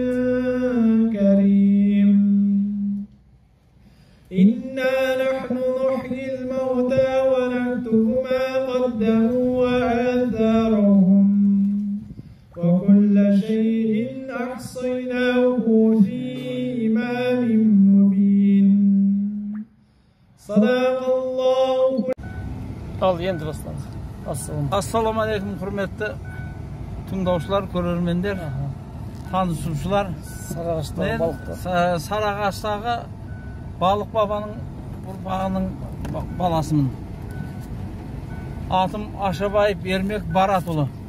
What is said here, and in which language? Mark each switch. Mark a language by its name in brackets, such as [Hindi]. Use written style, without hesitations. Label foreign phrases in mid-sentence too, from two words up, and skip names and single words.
[Arabic] كريم إنا نحن نحيي الموتى ونكتب ما قدموا وآثارهم وكل شيء أحصيناه في إمام مبين صدق الله. [Kazakh] Al енді бастаңыз. Ассаламу-алейкум, құрметті тыңдаушылар, көрермендер, танысушылар. Сарыағаштағы Балық бабаның ұрпағының баласымын. Атым Ашабаев Ермек Баратұлы.